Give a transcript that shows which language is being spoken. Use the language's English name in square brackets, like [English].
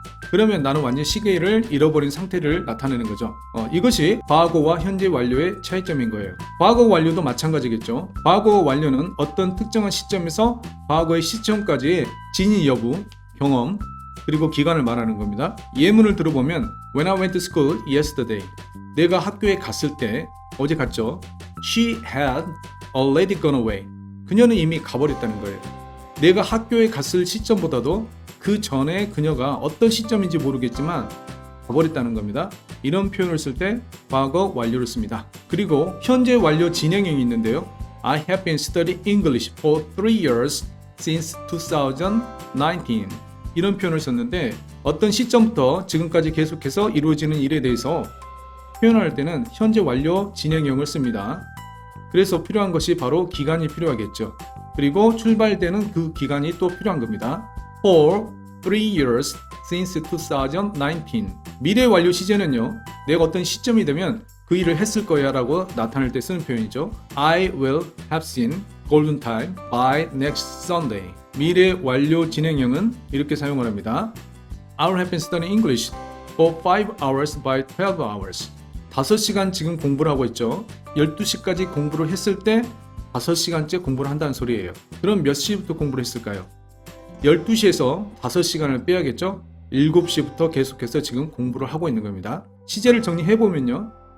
[Korean] 그러면 나는 완전 시계를 잃어버린 상태를 나타내는 거죠. 이것이 과거와 현재 완료의 차이점인 거예요. 과거 완료도 마찬가지겠죠. 과거 완료는 어떤 특정한 시점에서 과거의 시점까지의 진위 여부, 경험, 그리고 기간을 말하는 겁니다. 예문을 들어보면 [English] When I went to school yesterday. [Korean] 내가 학교에 갔을 때, 어제 갔죠. [English] She had already gone away. [Korean] 그녀는 이미 가버렸다는 거예요. 내가 학교에 갔을 시점보다도 그 전에 그녀가 어떤 시점인지 모르겠지만 가버렸다는 겁니다. 이런 표현을 쓸 때 과거 완료를 씁니다. 그리고 현재 완료 진행형이 있는데요. [English] I have been studying English for 3 years since 2019. [Korean] 이런 표현을 썼는데 어떤 시점부터 지금까지 계속해서 이루어지는 일에 대해서 표현할 때는 현재 완료 진행형을 씁니다. 그래서 필요한 것이 바로 기간이 필요하겠죠. 그리고 출발되는 그 기간이 또 필요한 겁니다. [English] For 3 years since 2019. [Korean] 미래 완료 시제는요, 내가 어떤 시점이 되면 그 일을 했을 거야 라고 나타낼 때 쓰는 표현이죠. [English] I will have seen golden time by next Sunday. [Korean] 미래 완료 진행형은 이렇게 사용을 합니다. [English] I have been studying English for 5 hours by 12 hours. [Korean] 5시간 지금 공부를 하고 있죠. 12시까지 공부를 했을 때 5시간째 공부를 한다는 소리예요. 그럼 몇 시부터 공부를 했을까요? 12시에서 5시간을 빼야겠죠? 7시부터 계속해서 지금 공부를 하고 있는 겁니다. 시제를 정리해보면요.